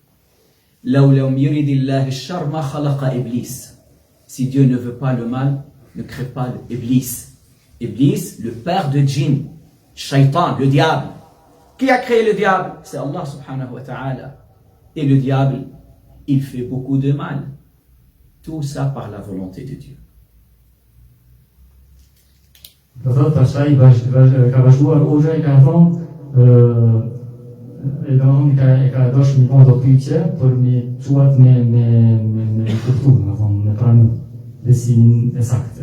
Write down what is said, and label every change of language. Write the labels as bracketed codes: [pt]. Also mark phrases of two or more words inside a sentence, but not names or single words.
[fr] Si Dieu ne veut pas le mal, ne crée pas l'Iblis. Iblis, le père de djinn, Shaitan, le diable. Qui a créé le diable? C'est [ar] الله سبحانه وتعالى. [fr] Et le diable, il fait beaucoup de mal. Tout ça par la volonté de Dieu. [sq] Do thotë pastaj ka vazhduar Hoxha i ka thonë e ka dashur një vonë pyetje për me çuat me kuptuar, me pranu. dhe cilin e sakt.